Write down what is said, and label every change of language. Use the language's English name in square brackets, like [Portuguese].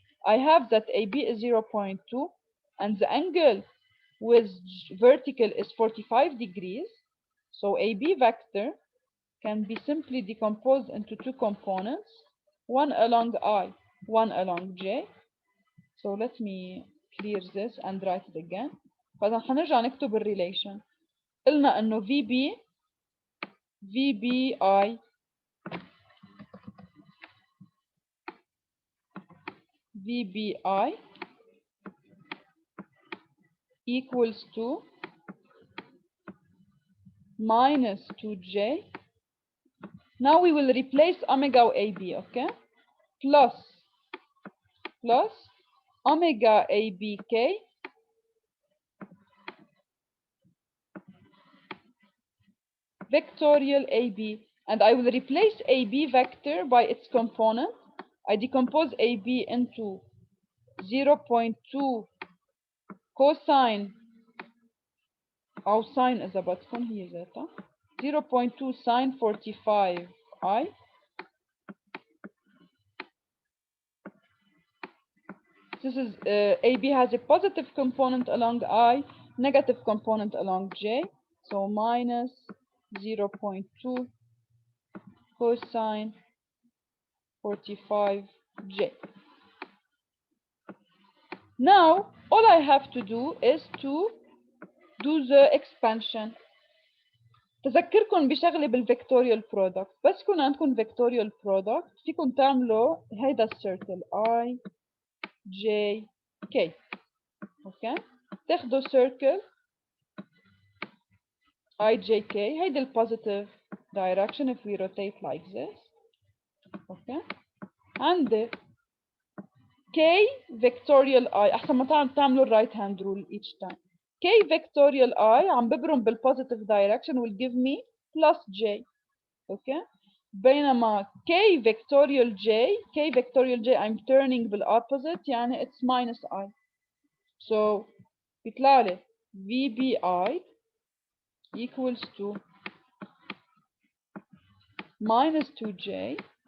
[English] I have that AB is 0.2 and the angle with vertical is 45 degrees. So AB vector can be simply decomposed into two components, one along I, one along J. So let me clear this and write it again. [Arabic] فإذا حنرجع نكتب الريليشن. قلنا إنه VBI equals to minus 2J. [English] Now we will replace omega AB, okay? Plus omega ABK vectorial AB, and I will replace AB vector by its component. I decompose AB into 0.2 cosine [Arabic] أو sin إذا بدكم هي ذاتها 0.2 sin 45i. [English] This is AB has a positive component along I, negative component along J. So minus 0.2 cosine 45J. Now, all I have to do is to do the expansion. [Arabic] تذكركم بشغلة بالفيكتوريال برودكت، بس يكون عندكم فيكتوريال برودكت فيكم تعملوا هيدا السيركل I J K. اوكي، تاخدوا سيركل [English] I J K، [Arabic] هيدي البوزيتيف [English] direction if we rotate like this. [Arabic] اوكي، عندي K vectorial I، احسن ما تعملوا الرايت هاند رول [English] each time. K vectorial I [Arabic] عم ببرم بالpositive [English] direction will give me plus J. [Arabic] اوكي، بينما [English] K vectorial J I'm turning [Arabic] بالopposite يعني [English] it's minus I. So [Arabic] بيطلع لي [English] VBI equals to minus 2J